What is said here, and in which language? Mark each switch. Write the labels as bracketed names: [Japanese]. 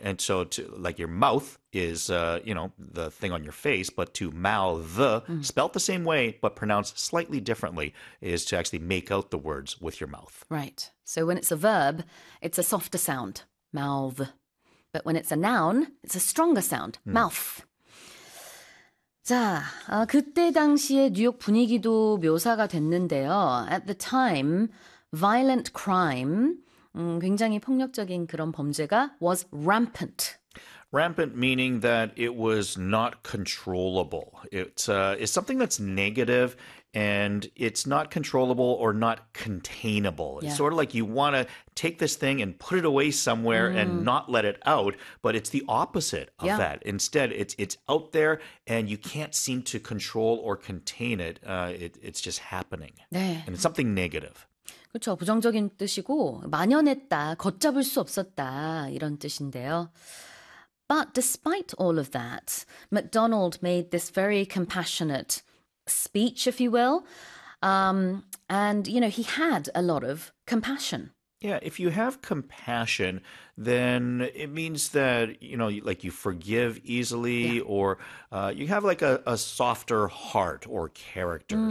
[English] And so to, like your mouth is, you know, the thing on your face, but to mouth, spelt the same way, but pronounced slightly differently, is to actually make out the words with your mouth. Right. So when it's a verb, it's a softer sound, mouth. But when it's a noun, it's a stronger sound, mouth. [Korean] 자, 그때 당시에 뉴욕 분위기도 묘사가 됐는데요. [English] At the time, violent crime, [Korean] 굉장히 폭력적인 그런 범죄가 [English] was rampant. Rampant meaning that it was not controllable. It's something that's negative and it's not controllable or not containable. Yeah. It's sort of like you want to take this thing and put it away somewhere and not let it out, but it's the opposite of that. Instead, it's out there and you can't seem to control or contain it. It's just happening. [Korean] 네. [English] And it's something negative. [Korean] 그렇죠. 부정적인 뜻이고 만연했다, 걷잡을 수 없었다 이런 뜻인데요. [English] But despite all of that, McDonald made this very compassionate speech, if you will. And, you know, he had a lot of compassion. Yeah, if you have compassion, then it means that, you know, like you forgive easily or you have like a softer heart or character.